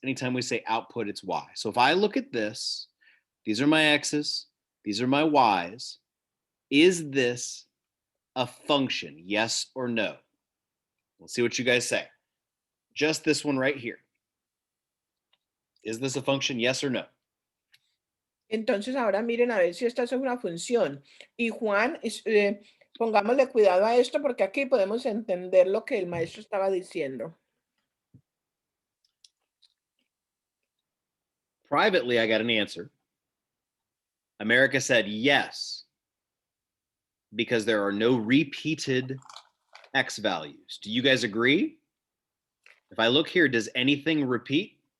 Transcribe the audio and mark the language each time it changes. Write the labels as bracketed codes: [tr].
[en] Anytime we say output, it's Y. So if I look at this, these are my X's, these are my Y's. Is this a function? Yes or no? Let's see what you guys say. Just this one right here. Is this a function? Yes or no? [es] Entonces ahora miren a ver si esta es una función. Y Juan, pongámosle cuidado a esto porque aquí podemos entender lo que el maestro estaba diciendo. [en] Privately, I got an answer. America said yes, because there are no repeated X values. Do you guys agree? If I look here, does anything repeat?